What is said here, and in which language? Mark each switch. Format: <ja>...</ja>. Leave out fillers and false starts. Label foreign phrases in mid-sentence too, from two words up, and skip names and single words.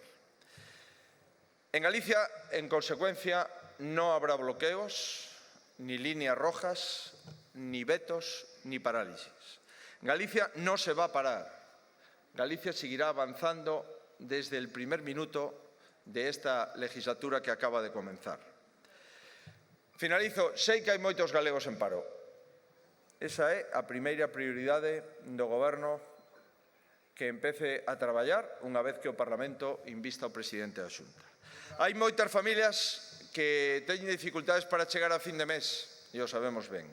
<es>En Galicia, en consecuencia, no habrá bloqueos, ni líneas rojas, ni vetos, ni parálisis. Galicia no se va a parar. Galicia seguirá avanzando desde el primer minuto de esta legislatura que acaba de comenzar. Finalizo.</es> <gl>Sei que hai moitos galegos en paro. Esa é a primeira prioridade do Goberno que empece a traballar unha vez que o Parlamento invista ao presidente da Xunta. Hai moitas familias que teñen dificultades para chegar a fin de mes, e o sabemos ben.</gl>